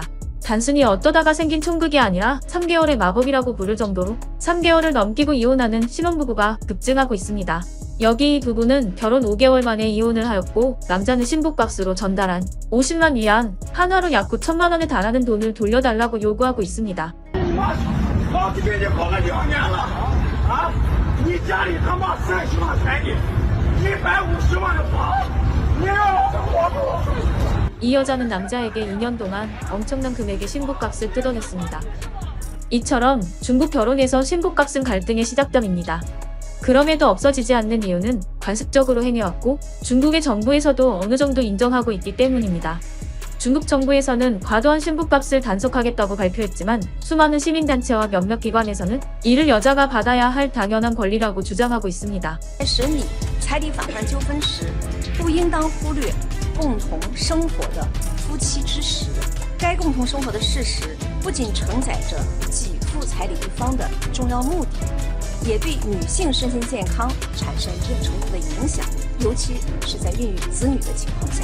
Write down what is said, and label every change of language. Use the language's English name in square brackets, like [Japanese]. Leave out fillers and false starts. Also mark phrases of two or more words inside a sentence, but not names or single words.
[Korean] 단순히 어떠다가 생긴 총극이 아니라 3개월의 마법이라고 부를 정도로 3개월을 넘기고 이혼하는 신혼부부가 급증하고 있습니다. 여기 이 부부는 결혼 5개월 만에 이혼을 하였고 남자는 신부값으로 전달한 50만 위안, 한화로 약 9천만 원에 달하는 돈을 돌려달라고 요구하고 있습니다. [Chinese] 好几个人跑了2年了你家里他妈30万彩礼 150万的房，你让我活不？ [Korean] 이 여자는 남자에게 2년 동안 엄청난 금액의 신부값을 뜯어냈습니다. 이처럼 중국 결혼에서 신부값은 갈등의 시작점입니다. 그럼에도 없어지지 않는 이유는 관습적으로 행해왔고 중국의 정부에서도 어느 정도 인정하고 있기 때문입니다. 중국 정부에서는 과도한 신부값을 단속하겠다고 발표했지만 수많은 시민단체와 몇몇 기관에서는 이를 여자가 받아야 할 당연한 권리라고 주장하고 있습니다. [Chinese] 审理彩礼返还纠纷时，不应当忽略共同生活的夫妻之实。该共同生活的事实不仅承载着给付彩礼一方的重要目的，也对女性身心健康产生一定程度的影响，尤其是在孕育子女的情况下。